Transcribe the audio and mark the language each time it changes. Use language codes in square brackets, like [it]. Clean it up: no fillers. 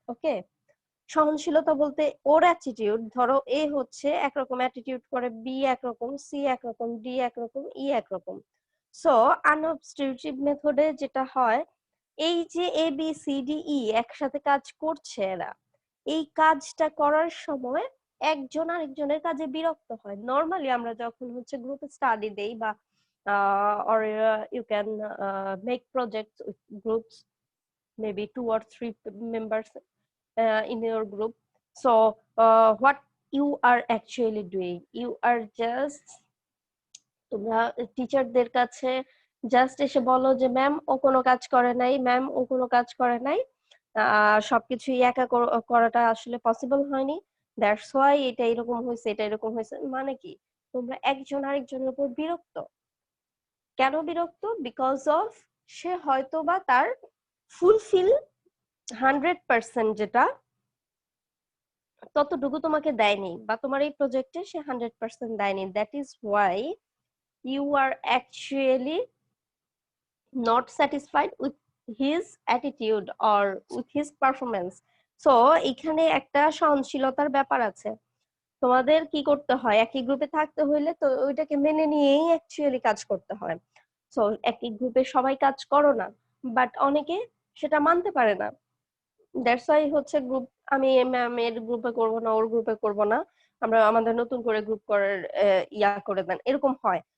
[bn] ওকে, সহনশীলতা বলতে ওর অ্যাটিটিউড, ধরো এ হচ্ছে একরকম অ্যাটিটিউড করে, বি একরকম, সি একরকম, ডি একরকম, ই একরকম। সো আনঅবস্ট্রাকটিভ মেথডে যেটা হয়, এই যে A B C D E একসাথে কাজ করছে এরা, এই কাজটা করার সময় একজন আরেকজনের কাজে বিরক্ত হয়। নর্মালি আমরা যখন হচ্ছে গ্রুপ স্টাডি দেই বা [en] or you can make projects with groups, maybe 2 or 3 members in your group. So what you are actually doing, you are just, [bn] তোমরা টিচারদের কাছে জাস্ট এসে বলো যে ম্যাম ও কোনো কাজ করে নাই, ম্যাম ও কোনো কাজ করে নাই, সবকিছুই একা করাটা আসলে পসিবল হয়নি, [en] that's why [bn] এটা এরকম হয়েছে, এটা এরকম হয়েছে। মানে কি, তোমরা একজন আরেকজনের উপর বিরক্ত। কেন বিরক্ত? [en] because of [bn] সে হয়তো বা তার ফুলফিল 100% যেটা ততটুকু তোমাকে দেয়নি, বা তোমার এই প্রজেক্টে সে 100% দেয়নি। [en] That is why you are actually not satisfied with his attitude or with his performance. [bn] So এখানে একটা সহনশীলতার ব্যাপার আছে। তোমাদের কি করতে হয়, একই গ্রুপে থাকতে হইলে তো ওইটাকে মেনে নিয়েই অ্যাকচুয়ালি কাজ করতে হয়। সো একই গ্রুপে সবাই কাজ করো না, বাট অনেকে সেটা মানতে পারে না। [en] that's why [bn] হচ্ছে গ্রুপ, আমি ম্যাম এর গ্রুপে করব না, ওর গ্রুপে করব না, আমরা আমাদের নতুন করে গ্রুপ করার ইয়া করে দেন, এরকম হয়।